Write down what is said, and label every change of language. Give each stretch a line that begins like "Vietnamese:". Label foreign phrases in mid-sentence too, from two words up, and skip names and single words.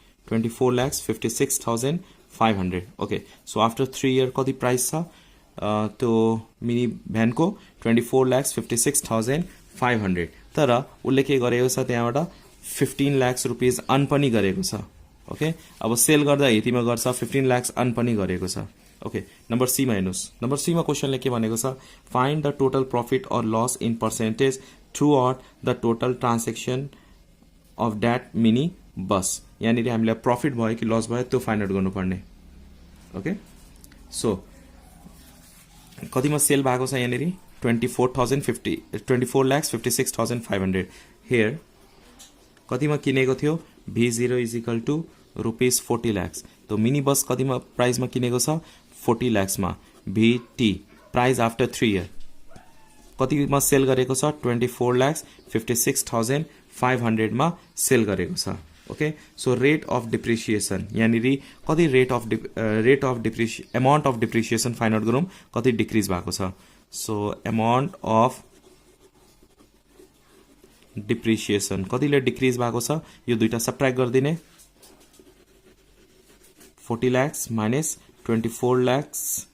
Nepali: 24,56,500
English: okay so after 3 year
Nepali: कति प्राइस छ त्यो मिनी भ्यानको 24,56,500 तर उले के गरेको छ त्यहाँबाट 15 lakhs रुपैयाँ अर्न पनि गरेको छ ओके अब सेल गर्दा यतिमा गर्छ 15 lakhs अर्न पनि गरेको छ
English: okay number C
Nepali: मा हेर्नुस्
English: number C
Nepali: मा क्वेशनले के भनेको छ
English: find the total profit aur loss in percentage throughout the total transaction of that mini bus
Nepali: यानी हामीलाई प्रॉफिट भयो कि लस भयो त्यो
English: find out
Nepali: गर्नुपर्ने
English: okay so
Nepali: कतिमा सेल भएको छ यहाँनिर 24,56,500 हियर कतिमा किनेको थियो
English: V0 is equal to ₹40 lakhs
Nepali: तो मिनी बस कतिमा प्राइसमा किनेको छ 40 lakhs मा
English: VT price after 3 year
Nepali: कतिमा सेल गरेको छ 24,56,500 500 मा सेल गरेको छ
English: okay so rate of depreciation
Nepali: यहाँनिर कति
English: amount of depreciation find out
Nepali: गरौँ कति डिक्रिज भएको छ
English: so amount of depreciation
Nepali: कतिले डिक्रिज भएको छ यो दुईटा सबट्र्याक्ट गरिदिने
English: 40 lakhs minus 24 lakhs